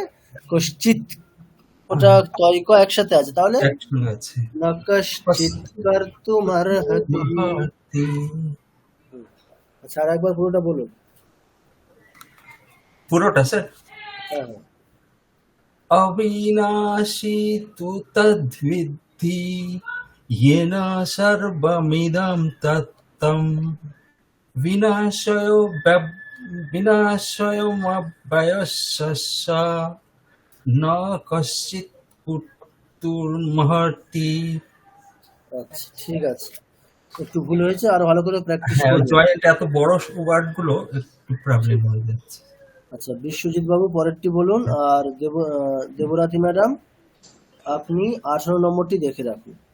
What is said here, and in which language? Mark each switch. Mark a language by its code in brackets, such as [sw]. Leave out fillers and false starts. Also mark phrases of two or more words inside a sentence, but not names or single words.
[bn] কশ্চিৎ, ওটা তয়ক একসাথে আছে, তাহলে [sa] ন কশ্চিৎ কর্তুমর্হতি। [bn] আচ্ছা, আর একবার পুরোটা বলুন। পুরোটা স্যার? হ্যাঁ। [sa] অবিনাশী তু তদ্বিদ্ধি येन सर्वमिदं ततं विनाशयोऽव्ययस्य न कश्चित् कर्तुमर्हति। [bn] আচ্ছা ঠিক আছে, একটু ভুল হয়েছে, আরো ভালো করে প্র্যাকটিস করুন। জয়েন্ট এত বড় ওয়ার্ড গুলো একটু প্রবলেম হয়ে যাচ্ছে। আচ্ছা, বিশ্বজিৎ বাবু পরেরটি বলুন, আর দেবরাতি ম্যাডাম আপনি 18 নম্বরটি দেখে রাখুন।